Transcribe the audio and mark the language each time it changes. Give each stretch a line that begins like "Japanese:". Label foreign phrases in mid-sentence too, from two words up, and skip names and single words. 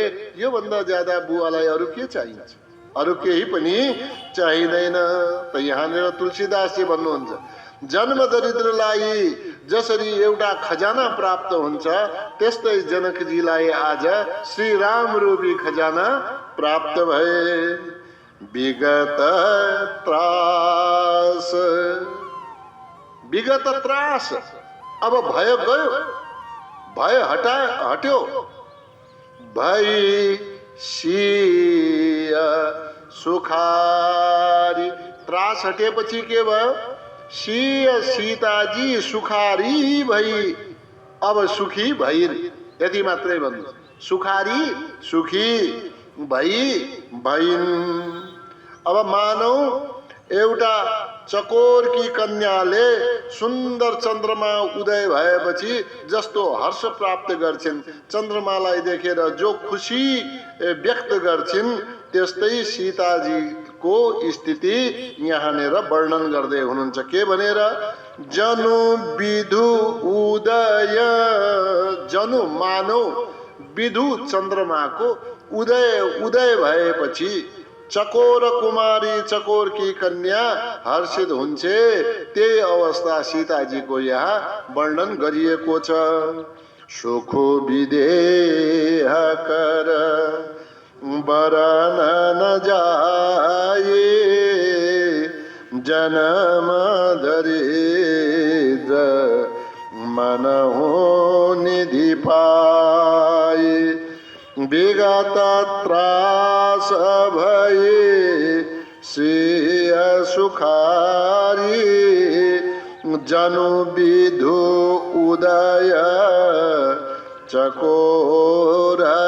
Nepali: यो भन्दा ज्यादा बुवालाई अरू के चाहिन्छ, अरू केही पनि चाहिँदैन। त यहाँनिर तुलसीदासजी भन्नुहुन्छ, जन्म दरिद्रलाई जसरी एउटा खजाना प्राप्त हुन्छ त्यस्तै जनकजीलाई आज श्री राम रूपी खजाना प्राप्त भए।
Awadhi: विगत त्रास, विगत त्रास
Nepali: अब भय गयो, भय हट्यो।
Awadhi: भई सिया सुखारी,
Nepali: त्रास हटेपछि के भयो, सिया सीताजी सुखारी भई, अब सुखी भइन्। यति मात्रै भन्नु, सुखारी सुखी भई भइन्। अब मानौ एउटा चकोरकी कन्याले सुन्दर चन्द्रमा उदय भएपछि जस्तो हर्ष प्राप्त गर्छिन्, चन्द्रमालाई देखेर जो खुसी व्यक्त गर्छिन्, त्यस्तै सीताजीको स्थिति यहाँनिर वर्णन गर्दै हुनुहुन्छ। के भनेर?
Awadhi: जनु विधु उदय,
Nepali: जनु मानव विधु चन्द्रमाको उदय भएपछि चकोर कुमारी, चकोर की कन्या हर्षित हुन्छे, त्यही अवस्था सीताजीको यहाँ वर्णन गरिएको छ।
Awadhi: सुखो विदेह कर बरन न जाए, जन्म दरिद्र मनहु निधि पाए, विगत त्रास भये श्रेय सुखारी, जनु विधु उदय चकोर